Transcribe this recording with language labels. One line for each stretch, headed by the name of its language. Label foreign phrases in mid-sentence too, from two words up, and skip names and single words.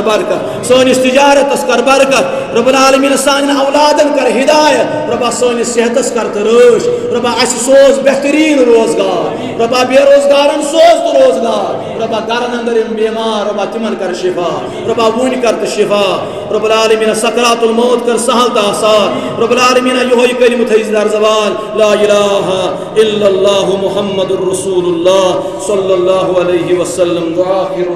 Kashmiri: برکت سٲنِس تجارتس کر برکت
Arabic: رب العالمین
Kashmiri: سانٮ۪ن اولادن کر ہدایت ربا سٲنِس صحتس کر تہٕ رٲچھ ربا اَسہِ سوز بہتریٖن روزگار ربا بے روزگارن سوز تہٕ روزگار ربا گرن اندر یِم بیمار ربا تِمن کر شفا ربا وُنۍ کر تہٕ شفا
Arabic: رب العالمین سکرات الموت
Kashmiri: کر سہل تہٕ آسان
Arabic: رب العالمین
Kashmiri: یہوے کلمہ تھٲیزِ در زبان
Arabic: لا الہ الا اللہ محمد رسول اللہ صلی اللہ علیہ وسلم وآخر